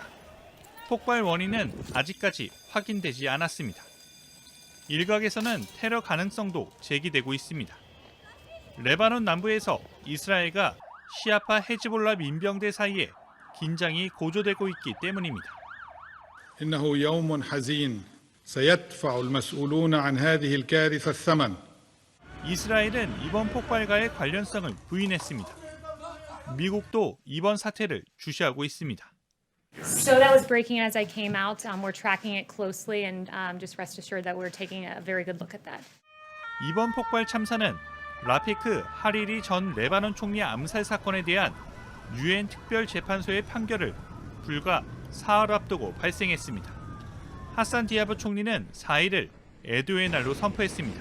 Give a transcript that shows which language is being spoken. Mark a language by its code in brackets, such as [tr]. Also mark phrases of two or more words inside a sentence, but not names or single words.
[ko] 폭발 원인은 아직까지 확인되지 않았습니다. 일각에서는 테러 가능성도 제기되고 있습니다. 레바논 남부에서 이스라엘과 시아파 헤즈볼라 민병대 사이에 긴장이 고조되고 있기 때문입니다. [ar] إنه يوم حزين سيدفع المسؤولون عن هذه الكارثة الثمن. [ko] 이스라엘은 이번 폭발과의 관련성을 부인했습니다. 미국도 이번 사태를 주시하고 있습니다. [en] So that was breaking as I came out. We're tracking it closely, and just rest assured that we're taking a very good look at that. [ko] 이번 폭발 참사는 라피크 하리리 전 레바논 총리 암살 사건에 대한 유엔 특별재판소의 판결을 불과 사흘 앞두고 발생했습니다. 하산 디아브 총리는 4일을 애도의 날로 선포했습니다.